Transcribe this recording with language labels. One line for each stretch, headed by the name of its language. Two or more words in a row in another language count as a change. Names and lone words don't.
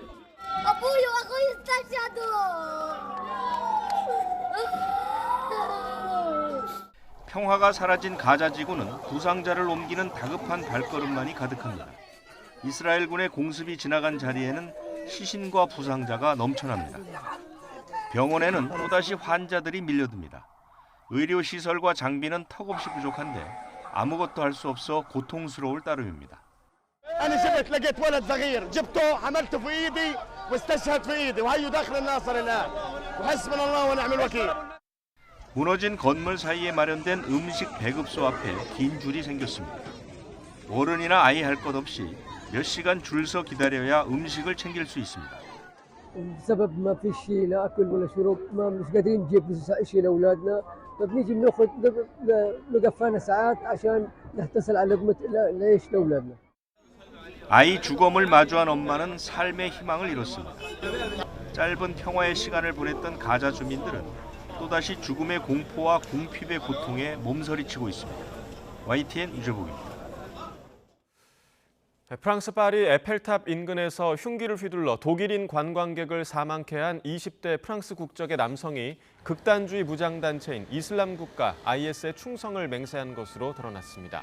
Korean: 평화가 사라진 가자지구는 부상자를 옮기는 다급한 발걸음만이 가득합니다. 이스라엘군의 공습이 지나간 자리에는 시신과 부상자가 넘쳐납니다. 병원에는 또다시 환자들이 밀려듭니다. 의료시설과 장비는 턱없이 부족한데 아무것도 할 수 없어 고통스러울 따름입니다.
Arabic: أنا جبت لقيت ولد صغير جبته حملته في إيدي واستشهد في إيدي وهيو داخل الناصر الآن وحسبنا الله ونعم الوكيل.
Korean: 무너진 건물 사이에 마련된 음식 배급소 앞에 긴 줄이 생겼습니다. 어른이나 아이 할 것 없이 몇 시간 줄 서 기다려야 음식을 챙길 수 있습니다.
Arabic: بسبب ما فيش لا أكل ولا شرب ما مش قادرين نجيب شيء لأولادنا فبنيجي بناخذ بقفانا ساعات عشان نحتصل على لقمة العيش لأولادنا.
Korean: 아이 주검을 마주한 엄마는 삶의 희망을 잃었습니다. 짧은 평화의 시간을 보냈던 가자 주민들은 또다시 죽음의 공포와 궁핍의 고통에 몸서리치고 있습니다. YTN 유재복입니다. 프랑스 파리 에펠탑 인근에서 흉기를 휘둘러 독일인 관광객을 사망케 한 20대 프랑스 국적의 남성이 극단주의 무장단체인 이슬람 국가 IS에 충성을 맹세한 것으로 드러났습니다.